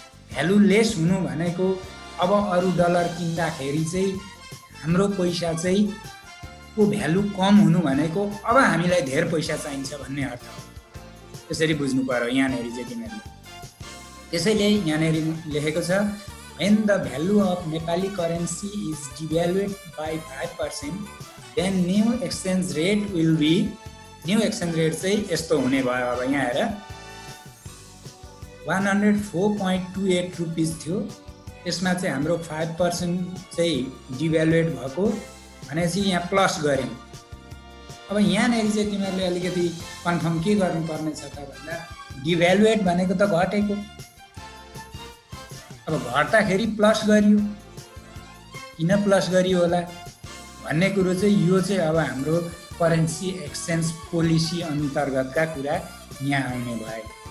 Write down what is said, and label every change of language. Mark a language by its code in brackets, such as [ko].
[ne] Value lace हुनु भनेको अब अरू डलर किन्दाखेरि चाहिँ हाम्रो पैसा चाहिँ को भ्यालु कम हुनु भनेको अब हामीलाई धेरै पैसा चाहिन्छ भन्ने अर्थ हो। त्यसरी बुझ्नु पर्यो यहाँनिर चाहिँ तिमीहरूले। त्यसैले यहाँनिर लेखेको छ [en] when the value of Nepali currency is devalued by 5%, then new exchange rate will be, new exchange rate [ne] चाहिँ यस्तो हुने भयो। अब यहाँ हेर 104.28 रुपिस थियो, यसमा चाहिँ हाम्रो 5% चाहिँ डिभ्यालुएट भएको भनेपछि यहाँ प्लस गऱ्यौँ। अब यहाँनिर चाहिँ तिमीहरूले अलिकति कन्फर्म के गर्नुपर्ने छ त भन्दा डिभ्यालुएट भनेको त घटेको, अब घट्दाखेरि प्लस गरियो, किन प्लस गरियो होला भन्ने कुरो चाहिँ यो चाहिँ अब हाम्रो करेन्सी एक्सचेन्ज पोलिसी अन्तर्गतका कुरा यहाँ आउने भयो।